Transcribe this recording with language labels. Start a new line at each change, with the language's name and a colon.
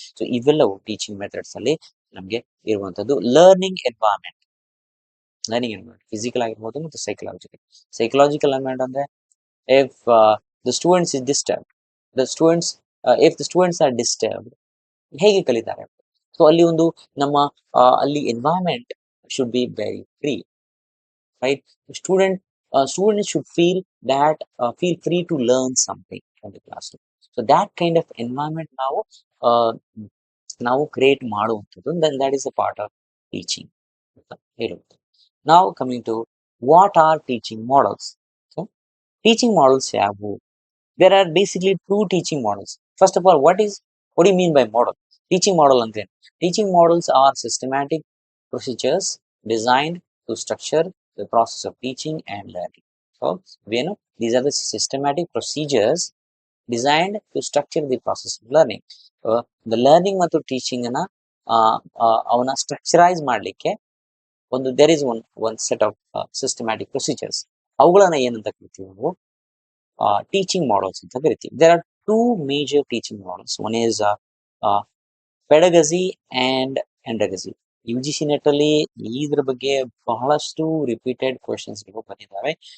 Kannada: So ಇವೆಲ್ಲವೂ teaching methods ಅಲ್ಲಿ ನಮಗೆ ಇರುವಂತದ್ದು. ಲರ್ನಿಂಗ್ ಎನ್ವೈರನ್ಮೆಂಟ್ ಫಿಸಿಕಲ್ ಆಗಿರ್ಬೋದು ಮತ್ತು ಸೈಕಲಾಜಿಕಲ್. ಸೈಕಲಾಜಿಕಲ್ ಎನ್ವೈರನ್ಮೆಂಟ್ ಅಂದ್ರೆ
English: if the students is disturbed, if the students are disturbed,
Kannada: ಹೇಗೆ ಕಲಿತಾರೆ? ಸೊ ಅಲ್ಲಿ ಒಂದು ನಮ್ಮ ಅಲ್ಲಿ
English: Environment should be very free, right? Students should feel free to learn something from the classroom. So that kind of environment
Kannada: ನಾವು create ಮಾಡುವಂಥದ್ದು,
English: then that is a part of teaching
Kannada: ಅಂತ ಹೇಳುವುದು.
English: Now coming to what are teaching models. So teaching models ಯಾವುವು? There are basically two teaching models. First of all, what do you mean by model? Teaching model ಅಂದ್ರೆ teaching models are systematic procedures designed to structure the process of teaching and learning. So these are the systematic procedures designed to structure the process of learning. The learning
Kannada: ಮತ್ತು teaching ಅನ್ನ ಅವನ್ನ ಸ್ಟ್ರಕ್ಚರೈಸ್ ಮಾಡ್ಲಿಕ್ಕೆ
English: there is one set of systematic procedures.
Kannada: ಅವುಗಳನ್ನ ಏನಂತ ಕರಿತೀವಿ ನಾವು? Teaching models ಅಂತ ಕರಿತೀವಿ.
English: There are two major teaching models. One is pedagogy and andragogy.
Kannada: UGC net ಅಲ್ಲಿ ಇದ್ರ ಬಗ್ಗೆ ಬಹಳಷ್ಟು ರಿಪೀಟೆಡ್ ಕ್ವೆಶನ್ಸ್ ಬಂದಿದ್ದಾವೆ.